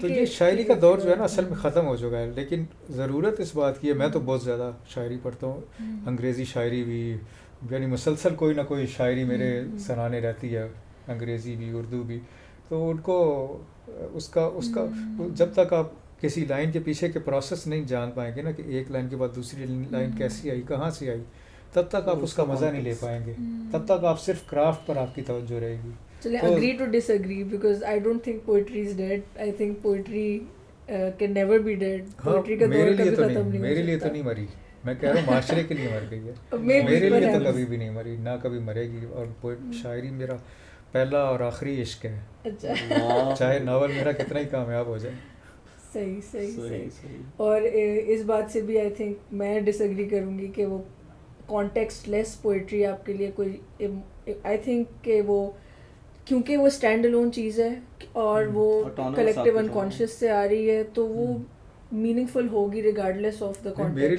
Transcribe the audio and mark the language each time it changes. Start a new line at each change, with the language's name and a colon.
Urdu: تو یہ شاعری کا دور جو ہے نا اصل میں ختم ہو چکا ہے. لیکن ضرورت اس بات کی ہے، میں تو بہت زیادہ شاعری پڑھتا ہوں، انگریزی شاعری بھی، یعنی مسلسل کوئی نہ کوئی شاعری میرے سرانے رہتی ہے، انگریزی بھی اردو بھی. تو ان کو اس کا جب تک آپ کسی لائن کے پیچھے کے پروسیس نہیں جان پائیں گے نا کہ ایک لائن کے بعد دوسری لائن کیسی آئی، کہاں سے آئی، تب تک آپ اس کا مزہ نہیں لے پائیں گے. تب تک آپ صرف کرافٹ پر آپ کی توجہ رہے گی. چلیں
English: agree to disagree because I don't think poetry is dead. I think poetry can never be dead.
Urdu: Poetry کا دور کبھی ختم نہیں ہو سکتا. میرے لیے تو نہیں مری، میں کہہ رہا ہوں معاشرے کے لیے مر گئی ہے. میرے لیے تو کبھی بھی نہیں مری، نہ کبھی مرے گی. اور شاعری میرا پہلا اور آخری عشق ہے، چاہے ناول میرا کتنا ہی کامیاب ہو جائے. صحیح. اور اس بات سے بھی
English: I think
Urdu: میں ڈس ایگری کروں گی کہ وہ کانٹیکسٹ لیس پوئٹری آپ کے لیے کوئی، آئی تھنک کہ وہ کیونکہ وہ اسٹینڈ الون چیز ہے اور وہ کلیکٹیو انکانشیس سے آ رہی ہے تو وہ میننگ فل ہوگی
English: Regardless of the context.